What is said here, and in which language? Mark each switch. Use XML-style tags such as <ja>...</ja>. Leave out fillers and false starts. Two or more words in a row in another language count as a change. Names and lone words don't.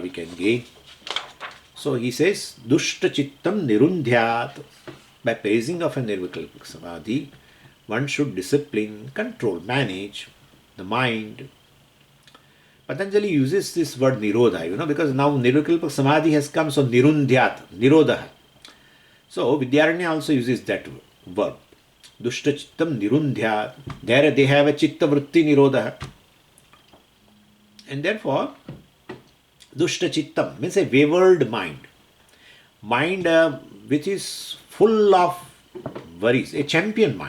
<en>We can gain. So, he says,</en> <sa>Dushta Chittam Nirundhyat.</sa> <en>By praising of a</en> <sa>Nirvikalpak Samadhi,</sa> <en>one should discipline, control, manage the mind. Patanjali uses this word nirodha, because now</en> <sa>Nirvikalpak Samadhi</sa> <en>has come, so nirundhyat, nirodha. So Vidyaranya also uses that verb.</en> <sa>Dushta Chittam Nirundhyat.</sa> <en>There they have a</en> <sa>Chitta Vritti Nirodha.</sa> <en>And therefore,</en> <sa>Dushta Chittam</sa> <en>means a wayward mind. Mind which is full of worries, a champion mind.</en>